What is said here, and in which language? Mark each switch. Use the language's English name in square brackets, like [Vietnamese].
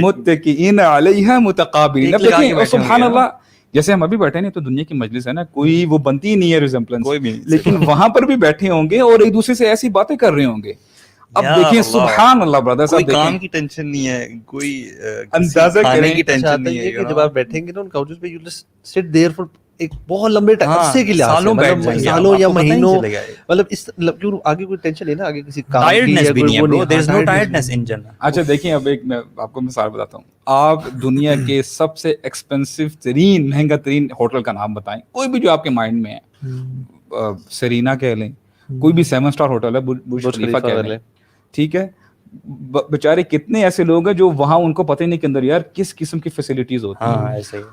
[Urdu] متکئین علیہا متقابلین. اب دیکھیں سبحان اللہ, جیسے ہم ابھی بیٹھے ہیں تو دنیا کی مجلس ہے نا, کوئی وہ بنتی ہی نہیں ہے ریزمپلنس, کوئی بھی, لیکن وہاں پر بھی بیٹھے ہوں گے اور ایک دوسرے سے ایسی باتیں کر رہے ہوں گے. اب دیکھیں سبحان اللہ برادر صاحب, کوئی کام کی ٹینشن نہیں ہے, کوئی اندازہ کرنے کی ٹینشن نہیں ہے کہ جب آپ بیٹھیں گے نا ان کاؤچز پہ, [English] you just sit there for [Urdu] ایک بہت لمبے عرصے کے لیے, سالوں بیٹھ جائیں گے, سالوں یا مہینوں, مطلب اس کیوں آگے کوئی ٹینشن نہیں نا, آگے کسی کام ٹائرڈنس بھی نہیں ہے [English] bro, there is no tiredness in Jannah. [Urdu] اچھا دیکھیں, اب ایک میں آپ کو مثال بتاتا ہوں. آپ دنیا کے سب سے ایکسپینسو ترین, مہنگا ترین ہوٹل کا نام بتائیں, کوئی بھی جو آپ کے مائنڈ میں ہے. سرینا کہہ لیں, کوئی بھی 7 اسٹار ہوٹل ہے, برج خلیفہ کہہ لیں, ٹھیک ہے. بیچارے کتنے ایسے لوگ ہیں جو وہاں ان کو پتہ ہی نہیں کہ اندر یار کس قسم کی فیسلٹیز ہوتی ہیں.